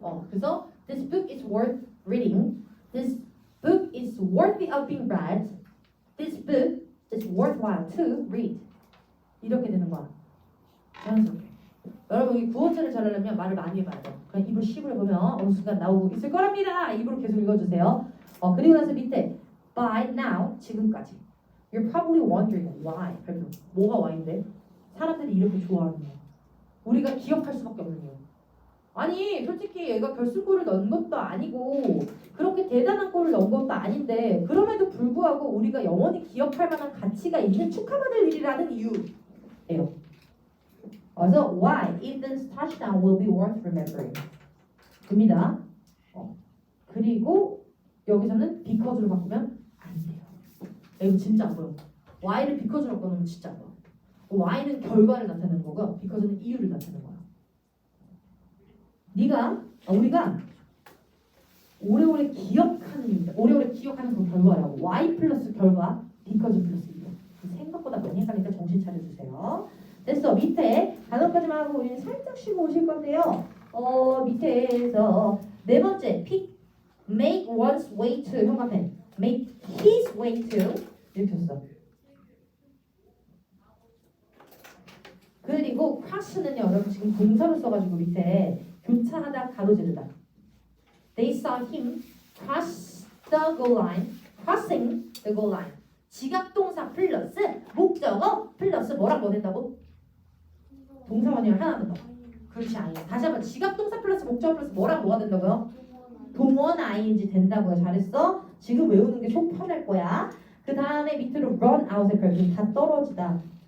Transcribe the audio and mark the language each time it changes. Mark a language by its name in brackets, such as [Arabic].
[Korean] 그래서 [English] this book is worth reading. This book is worthy of being read. This book is worthwhile to read. [Korean] 이렇게 되는 거야. 자연스럽게. 여러분 이 구어체를 잘하려면 말을 많이 해봐야 돼. 그냥 입을 씹을 보면 어느 순간 나오고 있을 거랍니다. 입으로 계속 읽어주세요. 그리고 나서 밑에 by now 지금까지. [English] You're probably wondering why. [Korean] 그래서 뭐가 why인데? 사람들이 이렇게 좋아하는 거. 우리가 기억할 수밖에 없는 이유. 아니 솔직히 얘가 결승골을 넣은 것도 아니고 그렇게 대단한 골을 넣은 것도 아닌데 그럼에도 불구하고 우리가 영원히 기억할 만한 가치가 있는 축하받을 일이라는 이유예요. 그래서 [English] why Ethan's touchdown will be worth remembering. [Korean] 입니다. 그리고 여기서는 because로 바꾸면 안 돼요. 이거 진짜 안 보여. why를 because로 바꾸면 진짜 안 보여. why는 결과를 나타내는 거고 because는 이유를 나타내는 거야. 우리가 오래오래 기억하는 일입니다. 오래오래 기억하는 그 결과라고. Y 플러스 결과, because 플러스 이유. 생각보다 많이 헷갈리니까 정신 차려주세요. 됐어. 밑에 단어까지만 하고 우리는 살짝 쉬고 오실 건데요. 밑에서 네 번째 pick, make one's way to 형광펜, make his way to 이렇게 썼어. 그리고 cross는요 여러분 지금 동사로 써가지고 밑에 교차하다 가로지르다. [English] They saw him cross the goal line, crossing the goal line. [Korean] 지각동사 플러스 목적어 플러스 뭐랑 뭐 된다고? 동사원이랑 하나만 더. 그렇지 아니야. 다시 한번 지각동사 플러스 목적어 플러스 뭐랑 뭐가 된다고요? 동원 ing 된다고요. 잘했어. 지금 외우는 게 속 편할 거야. 그 다음에 밑으로 run out의 별표 다 떨어지다.